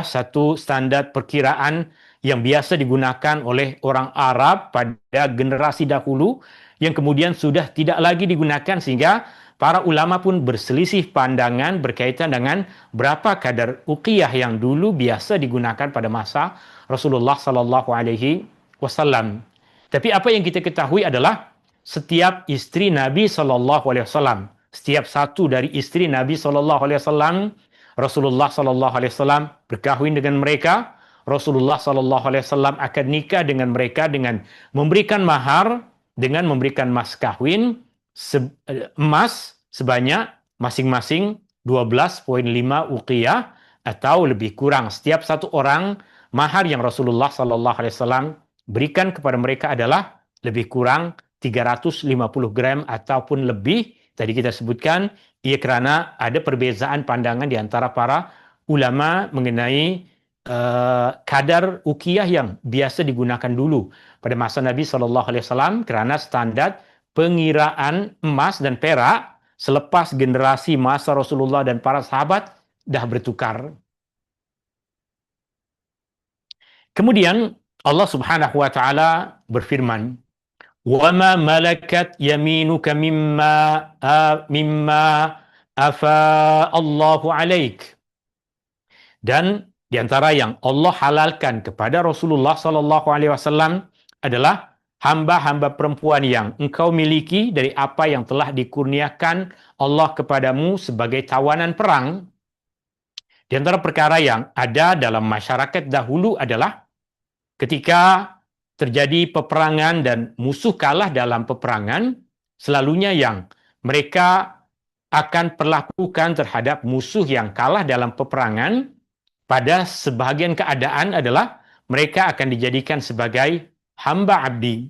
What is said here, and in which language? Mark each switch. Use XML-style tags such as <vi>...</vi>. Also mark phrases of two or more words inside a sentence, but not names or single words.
<ms>satu standar perkiraan yang biasa digunakan oleh orang Arab pada generasi dahulu yang kemudian sudah tidak lagi digunakan, sehingga para ulama pun berselisih pandangan berkaitan dengan berapa kadar uqiyah yang dulu biasa digunakan pada masa Rasulullah</ms> <ar>Sallallahu Alaihi Wasallam.</ar> <ms>Tapi apa yang kita ketahui adalah setiap istri Nabi</ms> <ar>Sallallahu Alaihi Wasallam,</ar> <ms>setiap satu dari istri Nabi</ms> <ar>Sallallahu Alaihi Wasallam,</ar> <ms>Rasulullah</ms> <ar>Sallallahu Alaihi Wasallam</ar> <ms>berkahwin dengan mereka. Rasulullah</ms> <ar>Sallallahu Alaihi Wasallam</ar> <ms>akan nikah dengan mereka dengan memberikan mahar, dengan memberikan mas kawin emas sebanyak masing-masing 12,5 uqiyah atau lebih kurang. Setiap satu orang, mahar yang Rasulullah</ms> <ar>Sallallahu Alaihi Wasallam</ar> <ms>berikan kepada mereka adalah lebih kurang 350 gram ataupun lebih. Tadi kita sebutkan, ia karena ada perbezaan pandangan di antara para ulama mengenai kadar ukiyah yang biasa digunakan dulu pada masa Nabi</ms> <ar>Shallallahu Alaihi Wasallam,</ar> <ms>karena standar pengiraan emas dan perak selepas generasi masa Rasulullah dan para sahabat dah bertukar. Kemudian Allah</ms> <ar>Subhanahu wa taala</ar> <ms>berfirman,</ms> <ar>"Wa ma malakat yaminuka mimma afa Allahu 'alaik."</ar> <ms>Dan di antara yang Allah halalkan kepada Rasulullah</ms> <ar>sallallahu alaihi wasallam</ar> <ms>adalah hamba-hamba perempuan yang engkau miliki dari apa yang telah dikurniakan Allah kepadamu sebagai tawanan perang. Di antara perkara yang ada dalam masyarakat dahulu adalah ketika terjadi peperangan dan musuh kalah dalam peperangan, selalunya yang mereka akan perlakukan terhadap musuh yang kalah dalam peperangan pada sebahagian keadaan adalah mereka akan dijadikan sebagai hamba abdi.</ms>